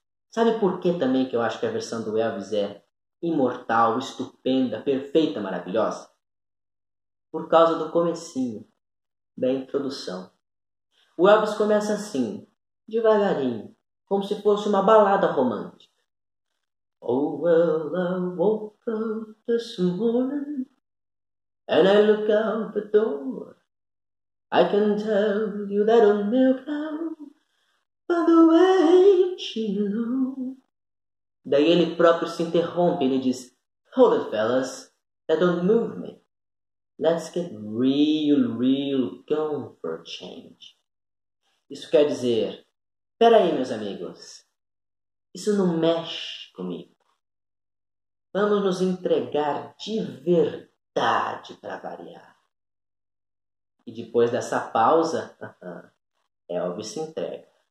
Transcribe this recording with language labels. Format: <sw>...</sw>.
<pt>Sabe por que também que eu acho que a versão do Elvis é imortal, estupenda, perfeita, maravilhosa? Por causa do comecinho, da introdução. O Elvis começa assim, devagarinho, como se fosse uma balada romântica.</pt> <en>Oh, well, I woke up this morning and I look out the door. I can tell you that old milk cow by the way she low.</en> <pt>Daí ele próprio se interrompe, ele diz,</pt> <en>hold it, fellas, that don't move me. Let's get real going for a change.</en> <pt>Isso quer dizer, peraí, meus amigos, isso não mexe comigo. Vamos nos entregar de verdade para variar. E depois dessa pausa, Elvis se entrega.</pt>